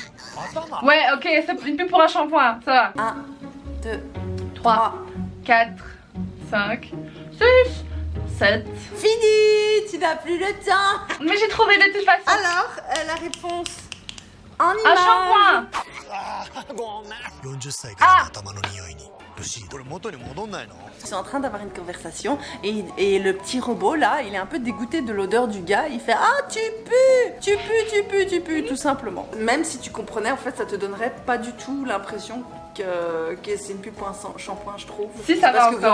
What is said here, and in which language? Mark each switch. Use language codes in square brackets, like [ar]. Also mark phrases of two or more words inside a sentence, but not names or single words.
[fr] Ouais ok, c'est une pub pour un shampoing, ça va. 1, 2, 3, 4, 5, 6, 7. Fini, tu n'as plus le temps. Mais j'ai trouvé des petites façons. Alors, la réponse en Un image. shampoing. [ja] 40 歳からの頭の匂いにルシーこれ元に戻んないの？ [fr] Ils sont en train d'avoir une conversation et le petit robot là, il est un peu dégoûté de l'odeur du gars. Il fait ah tu pues, tout simplement. Même si tu comprenais, en fait, ça te donnerait pas du tout l'impression que c'est une pub pour un shampoing, je trouve. Si, ça va Parce que vous en